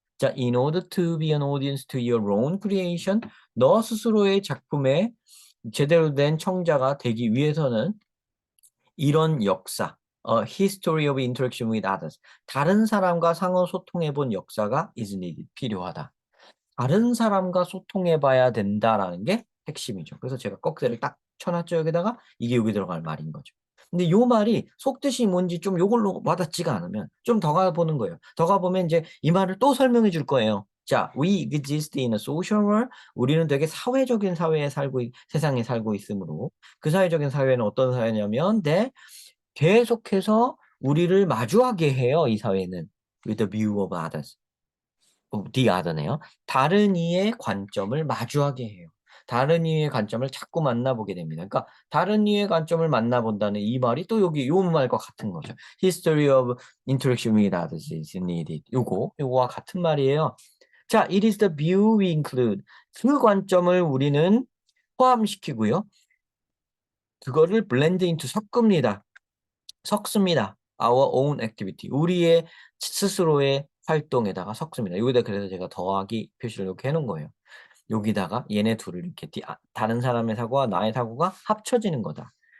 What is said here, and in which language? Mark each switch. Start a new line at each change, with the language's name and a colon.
Korean: 자,
English: in order to be an audience to your own creation,
Korean: 너 스스로의 작품에 제대로 된 청자가 되기 위해서는 이런 역사,
English: history of interaction with others,
Korean: 다른 사람과 상호 소통해 본 역사가
English: is needed,
Korean: 필요하다. 다른 사람과 소통해 봐야 된다라는 게 핵심이죠. 그래서 제가 꺽쇠를 딱 쳐놨죠, 여기다가. 이게 여기 들어갈 말인 거죠. 근데 요 말이 속뜻이 뭔지 좀 요걸로 와닿지가 않으면 좀 더 가보는 거예요. 더 가보면 이제 이 말을 또 설명해 줄 거예요.
English: 자, we exist in a social world.
Korean: 우리는 되게 사회적인 사회에 세상에 살고 있으므로 그 사회적인 사회는 어떤 사회냐면, 네, 계속해서 우리를 마주하게 해요, 이 사회는.
English: With the view of others.
Korean: the other네요. 다른 이의 관점을 마주하게 해요. 다른 이의 관점을 자꾸 만나보게 됩니다. 그러니까 다른 이의 관점을 만나본다는 이 말이 또 여기 요 말과 같은 거죠.
English: History of interaction with others is needed.
Korean: 요거와 같은 말이에요.
English: 자, it is the view we include.
Korean: 그 관점을 우리는 포함시키고요. 그거를
English: blend into
Korean: 섞습니다.
English: Our own activity.
Korean: 우리의 스스로의 활동에다가 섞습니다. 여기다 그래서 제가 더하기 표시를 이렇게 해놓은 거예요. 여기다가 얘네 둘을 이렇게 다른 사람의 사고와 나의 사고가 합쳐지는 거다.